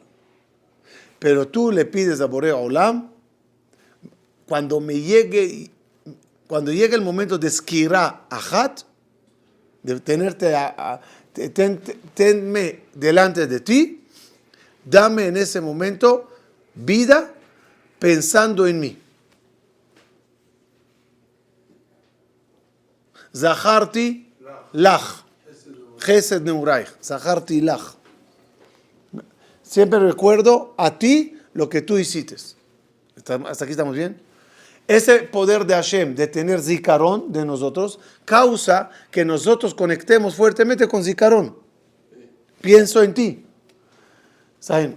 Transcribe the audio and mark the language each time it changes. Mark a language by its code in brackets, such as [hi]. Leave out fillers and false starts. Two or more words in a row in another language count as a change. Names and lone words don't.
[es] Pero tú le pides a Boré Olam, cuando llegue el momento de [he] סקירה אחת, [es] de tenme delante de ti, dame en ese momento vida pensando en mí. [he] זכרתי לך, חסד נעוריך, זכרתי לך. [es] Siempre recuerdo a ti lo que tú hiciste. ¿Hasta aquí estamos bien? Ese poder de Hashem, de tener zikaron de nosotros, causa que nosotros conectemos fuertemente con zikaron. Pienso en ti. ¿Saben?